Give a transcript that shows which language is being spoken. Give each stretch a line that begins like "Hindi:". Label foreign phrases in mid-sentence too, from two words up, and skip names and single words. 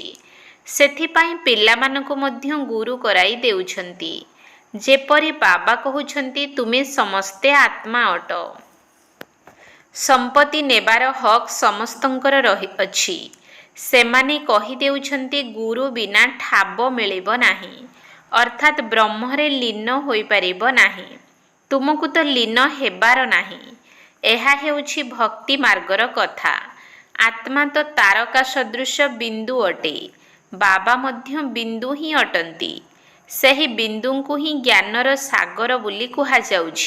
Odia: ସେଥିପାଇଁ ପିଲାମାନଙ୍କୁ ମଧ୍ୟ ଗୁରୁ କରାଇ ଦେଉଛନ୍ତି। ଯେପରି ବାବା କହୁଛନ୍ତି ତୁମେ ସମସ୍ତେ ଆତ୍ମା ଅଟ। ସମ୍ପତ୍ତି ନେବାର ହକ ସମସ୍ତଙ୍କର ରହି ଅଛି। ସେମାନେ କହି ଦେଉଛନ୍ତି ଗୁରୁ ବିନା ଠାବ ମିଳିବ ନାହିଁ ଅର୍ଥାତ ବ୍ରହ୍ମରେ ଲୀନ ହୋଇ ପରିବ ନାହିଁ। ତୁମକୁ ତ ଲୀନ ହେବାର ନାହିଁ। ଏହା ହେଉଛି ଭକ୍ତି ମାର୍ଗର କଥା। ଆତ୍ମା ତ ତାରକା ସଦୃଶ ବିନ୍ଦୁ ଅଟେ। ବାବା ମଧ୍ୟ ବିନ୍ଦୁ ହିଁ ଅଟନ୍ତି। ସେହି ବିନ୍ଦୁଙ୍କୁ ହିଁ ଜ୍ଞାନର ସାଗର ବୋଲି କୁହାଯାଉଛି।